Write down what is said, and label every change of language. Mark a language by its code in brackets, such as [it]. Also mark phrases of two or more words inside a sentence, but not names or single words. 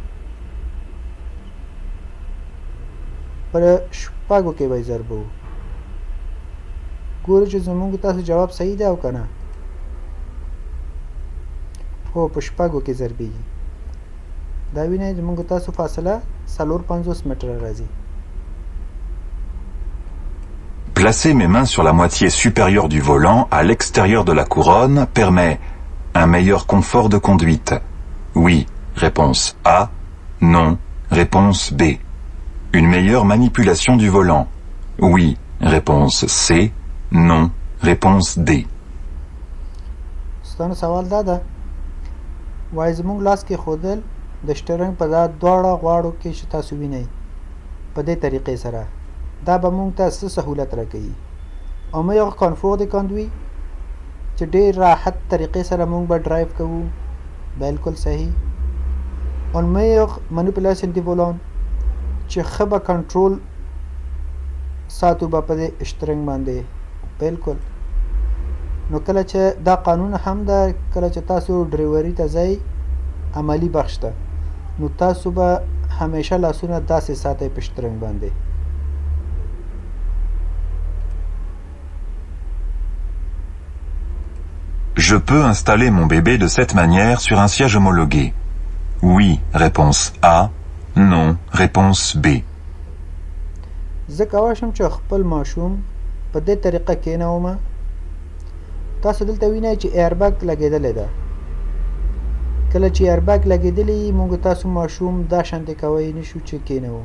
[ps] پر شپږو کې به یې ضربوو. ګورو چې زموږ تاسو جواب صحیح دی او که نه. هو په شپږو کې ضربېږي. دا وینئ زموږ تاسو فاصله 450 متره راځي. [fr] Placer mes mains sur la moitié supérieure du volant à l'extérieur de la couronne permet un meilleur confort de conduite. Oui, réponse A. Non, réponse B. Une meilleure manipulation du volant. Oui, réponse C. Non, réponse D. [ps] ستاسو سوال دا ده وایي زموږ لاس کې ښودل د شټرنګ په دا دواړه غواړو کې چې تاسو وینئ په دې طریقې سره دا به موږ ته څه سهولت راکوي او [fr] meilleur confort de conduite [ps] چې ډېر راحت طریقې سره موږ به ډرایو کوو. بالکل صحیح. [fr] on meilleure manipulation du volant [ps] چې ښه به کنټرول ساتو به په دې شټرنګ باندې. بالکل. نو کله چې دا قانون هم ده کله چې تاسو ډریوري ته ځئ عملي بخش ته نو تاسو به همیشه لاسونه داسې ساتئ په شټرنګ باندې. [fr] Je peux installer mon bébé de cette manière sur un siège homologué. Oui, réponse A. Non, réponse B. [ps] زه کولی شم چې خپل ماشوم په دې طریقه کېنوم. تاسو دلته وینئ چې ایربیګ لګېدلی ده. کله چې ایربیګ لګېدلی موږ تاسو ماشوم دا شانتې کوی نشو چې کېنوو.